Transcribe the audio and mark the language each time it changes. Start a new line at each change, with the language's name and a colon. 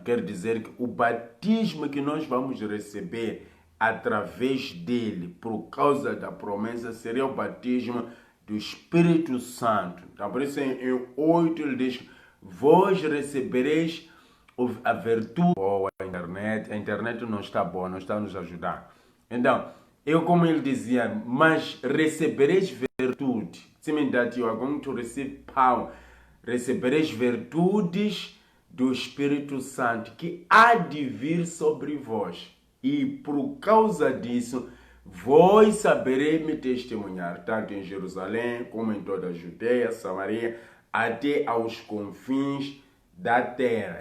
Portuguese: Quer dizer que o batismo que nós vamos receber através dele, por causa da promessa, seria o batismo do Espírito Santo. Então, por isso, em 8, ele diz, vós recebereis a virtude. A internet não está boa, não está a nos ajudar. Então, como ele dizia, mas recebereis virtude.
English: Mean that you are going to receive power.
Portuguese: Recebereis virtudes do Espírito Santo, que há de vir sobre vós. E por causa disso, vós sabereis me testemunhar, tanto em Jerusalém, como em toda a Judeia, Samaria, até aos confins da terra.